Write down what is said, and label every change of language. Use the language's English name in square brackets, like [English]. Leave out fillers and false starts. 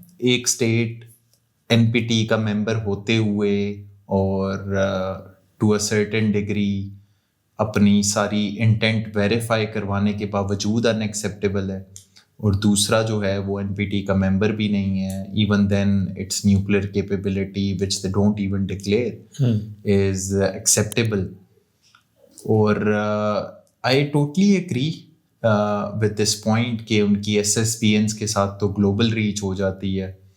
[Urdu] ایک state NPT کا ممبر ہوتے ہوئے اور [English] to a certain degree [Urdu] اپنی ساری انٹینٹ ویریفائی کروانے کے باوجود ان ایکسیپٹیبل ہے، اور دوسرا جو ہے وہ NPT کا ممبر بھی نہیں ہے. [English] Even then its nuclear capability which they don't even declare is acceptable. [Urdu] اور [English] I totally agree with this point [Urdu] کہ ان کی SSBNs کے ساتھ تو گلوبل ریچ ہو جاتی ہے.